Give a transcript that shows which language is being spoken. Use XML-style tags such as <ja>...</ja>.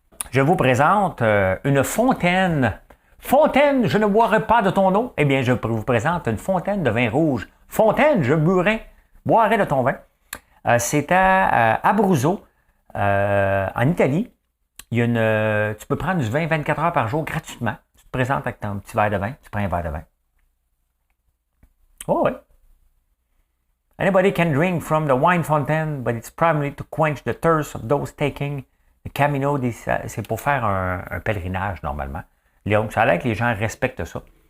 <fr>Je vous présente une fontaine. Fontaine, je ne boirai pas de ton eau. Eh bien, je vous présente une fontaine de vin rouge. Fontaine, je boirai de ton vin. C'est à Abruzzo, en Italie. Il y a tu peux prendre du vin 24 heures par jour gratuitement. Tu te présentes avec ton petit verre de vin. Tu prends un verre de vin. Oh oui.</fr> <en>Anybody can drink from the wine fountain, but it's primarily to quench the thirst of those taking the Camino.</en> <fr>C'est pour faire un pèlerinage, normalement. Donc, ça a l'air que les gens respectent ça.</fr>